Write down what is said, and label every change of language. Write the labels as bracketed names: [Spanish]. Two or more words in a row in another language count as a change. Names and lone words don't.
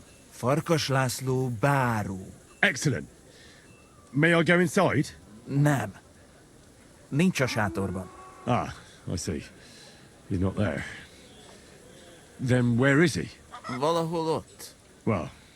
[Hungarian] Farkas László báró. [English] Excellent. May I go inside? [Hungarian] Nem. Nincs a sátorban. [English] Ah, I see. He's not there. Then where is he? [Hungarian] Valahol ott. [English] Well,